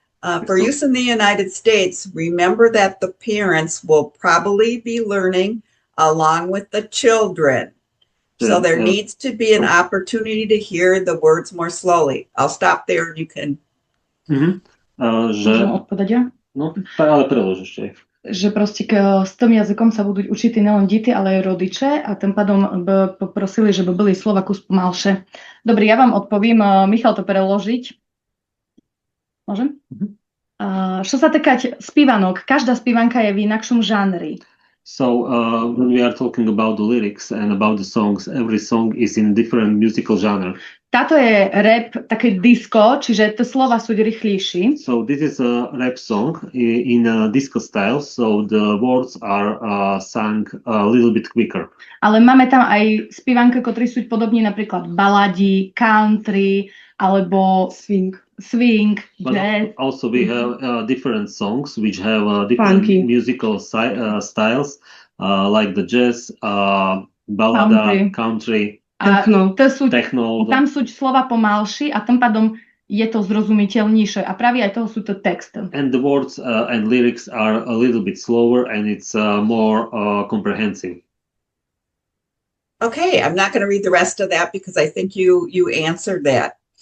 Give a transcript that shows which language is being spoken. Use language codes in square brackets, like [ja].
[en] For use in the United States, remember that the parents will probably be learning along with the children. So there needs to be an opportunity to hear the words more slowly. I'll stop there and you can... [sk] Môžem odpovedať ja? No, ale prelož ešte. Že proste s tým jazykom sa budú učiť nielen deti, ale aj rodiče a tým pádom poprosili, že by boli slova kus pomalšie. Dobre, ja vám odpovím. Michal to preložiť. Môžem? Čo sa týka spívanok, každá spívanka je v inakšom žánri. [en] So when we are talking about the lyrics and about the songs, every song is in different musical genre. [sk] Táto je rap, také disco, čiže tie slova sú rýchlejšie. [en] So this is a rap song in a disco style, so the words are sung a little bit quicker. [sk] Ale máme tam aj spívanky, ktorí sú podobní, napríklad baladi, country, alebo swing, jazz. [en] Also we have different songs which have different musical styles, like the jazz, ballada, country, techno. [sk] Tam sú slova pomalší a tým pádom je to zrozumiteľnejšie a práve aj toho sú to texty. [en] And the words and lyrics are a little bit slower and it's more comprehensive. Okay, I'm not going to read the rest of that because I think you answered that.